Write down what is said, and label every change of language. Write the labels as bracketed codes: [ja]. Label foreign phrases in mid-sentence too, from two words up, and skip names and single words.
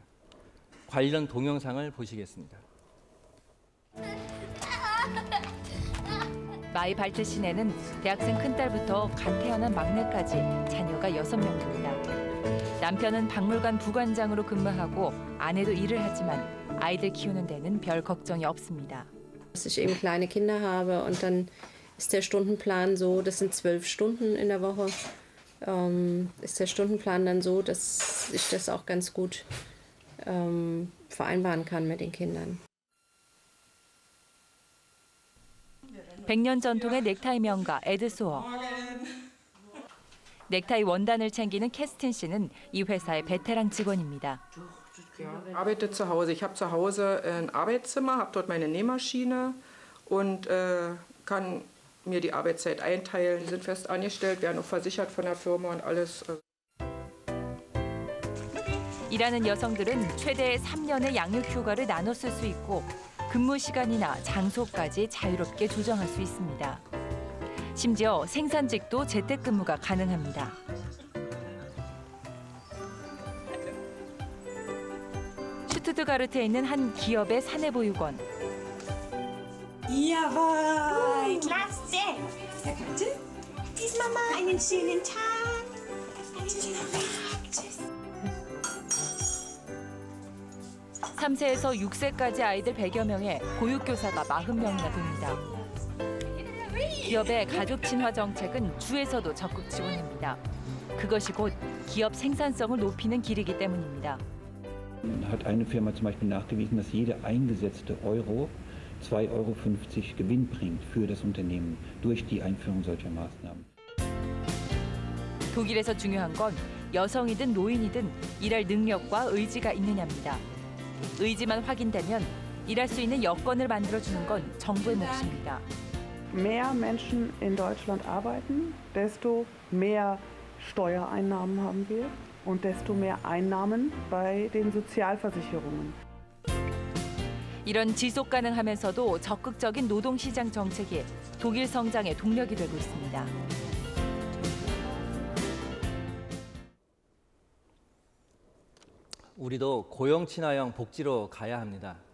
[ko] 관련 동영상을 보시겠습니다. 마이 발트 시내는 대학생 큰딸부터 갓 태어난 막내까지 자녀가 6명입니다. 남편은 박물관 부관장으로 근무하고 아내도 일을 ha지만 아이들 키우는 데는 별 걱정이 없습니다. [de] Dass ich eben kleine Kinder habe und dann ist der Stundenplan so, das sind 12 Stunden in der Woche, ist der Stundenplan dann so, dass ich das auch ganz gut vereinbaren kann mit den Kindern. [ko] 100년 전통의 넥타이 명가 에드소어. 넥타이 원단을 챙기는 캐스틴 씨는 이 회사의 베테랑 직원입니다. [de] Arbeite zu Hause. Ich habe zu Hause ein Arbeitszimmer, habe dort meine Nähmaschine und kann mir die Arbeitszeit einteilen. Die sind fest angestellt, werden auch versichert von der Firma und alles. [ko] 일하는 여성들은 최대 3년의 양육 휴가를 나눠 쓸 수 있고 근무 시간이나 장소까지 자유롭게 조정할 수 있습니다. 심지어 생산직도 재택근무가 가능합니다. 슈투트가르트에 있는 한 기업의 사내보육원. [de] Jawohl, klasse. Verkannte, diesmal mal einen schönen Tag. Tschüss. [ko] 3세에서 6세까지 아이들 100여 명에 보육교사가 40명이나 됩니다. 기업의 가족 친화 정책은 주에서도 적극 지원합니다. 그것이 곧 기업 생산성을 높이는 길이기 때문입니다. [de] Hat eine Firma zum Beispiel nachgewiesen, dass jeder eingesetzte Euro 2,50 Euro Gewinn bringt für das Unternehmen durch die Einführung solcher Maßnahmen. [ko] 독일에서 중요한 건 여성이든 노인이든 일할 능력과 의지가 있느냐입니다. 의지만 확인되면 일할 수 있는 여건을 만들어주는 건 정부의 몫입니다. [de] Mehr Menschen in Deutschland arbeiten, desto mehr Steuereinnahmen haben wir und desto mehr Einnahmen bei den Sozialversicherungen. [ko] 이런 지속 가능하면서도 적극적인 노동시장 정책이 독일 성장의 동력이 되고 있습니다. 우리도 고용 친화형 복지로 가야 합니다.